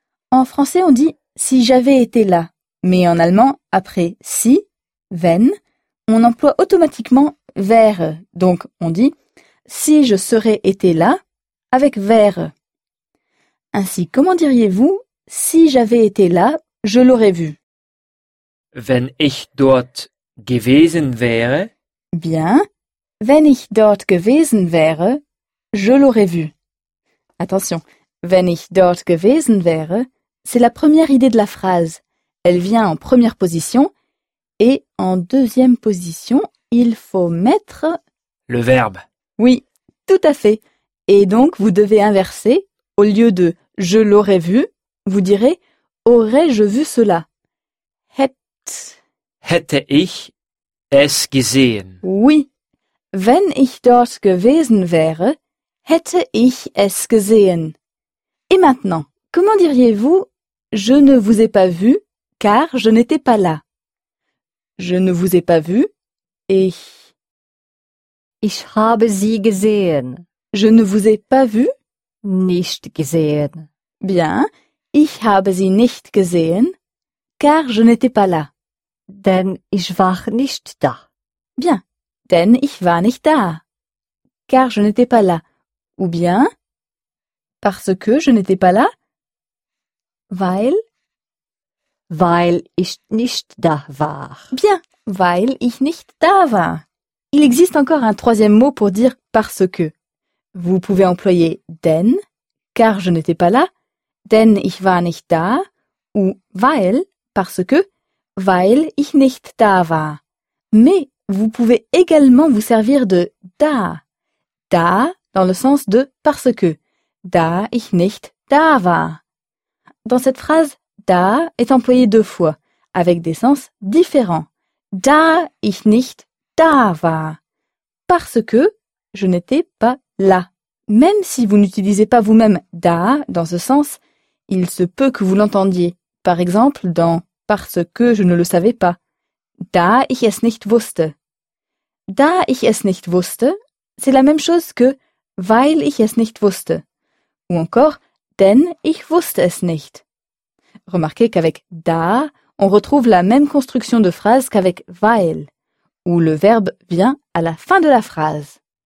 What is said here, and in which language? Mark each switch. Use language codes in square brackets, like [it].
[fr] En français, on dit si j'avais été là. Mais en allemand, après « si »,« wenn », on emploie automatiquement « wäre ». Donc, on dit « si je serais été là » avec « wäre ». Ainsi, comment diriez-vous « si j'avais été là, je l'aurais vu » ? [de] Wenn ich dort gewesen wäre. [fr] Bien. [de] Wenn ich dort gewesen wäre, [fr] je l'aurais vu. Attention. [de] Wenn ich dort gewesen wäre, [fr] c'est la première idée de la phrase. Elle vient en première position et en deuxième position, il faut mettre le verbe. Oui, tout à fait. Et donc, vous devez inverser. Au lieu de « je l'aurais vu », vous direz « aurais-je vu cela ?» [de] Hätte ich es gesehen. [fr] Oui. [de] Wenn ich dort gewesen wäre, hätte ich es gesehen. [fr] Et maintenant, comment diriez-vous « je ne vous ai pas vu » car je n'étais pas là. Je ne vous ai pas vu. [de] Ich habe sie gesehen. [fr] Je ne vous ai pas vu. [de] Nicht gesehen. [fr] Bien. [de] Ich habe sie nicht gesehen. [fr] Car je n'étais pas là. [de] Denn ich war nicht da. [fr] Bien. [de] Denn ich war nicht da. [fr] Car je n'étais pas là. Ou bien. Parce que je n'étais pas là. [de] Weil. Weil ich nicht da war. Bien, weil ich nicht da war. [fr] Il existe encore un troisième mot pour dire parce que. Vous pouvez employer denn, car je n'étais pas là, [de] denn ich war nicht da, [fr] ou weil, parce que, [de] weil ich nicht da war. [fr] Mais vous pouvez également vous servir de da. Da, dans le sens de parce que. [de] Da ich nicht da war. [fr] Dans cette phrase, « da » est employé deux fois, avec des sens différents. [de] da ich nicht da war. [fr] Parce que je n'étais pas là. Même si vous n'utilisez pas vous-même da dans ce sens, il se peut que vous l'entendiez. Par exemple, dans parce que je ne le savais pas. [de] Da ich es nicht wusste. Da ich es nicht wusste, [fr] c'est la même chose que [de] weil ich es nicht wusste. [fr] Ou encore, [de] denn ich wusste es nicht. [fr] Remarquez qu'avec da, on retrouve la même construction de phrase qu'avec weil, où le verbe vient à la fin de la phrase.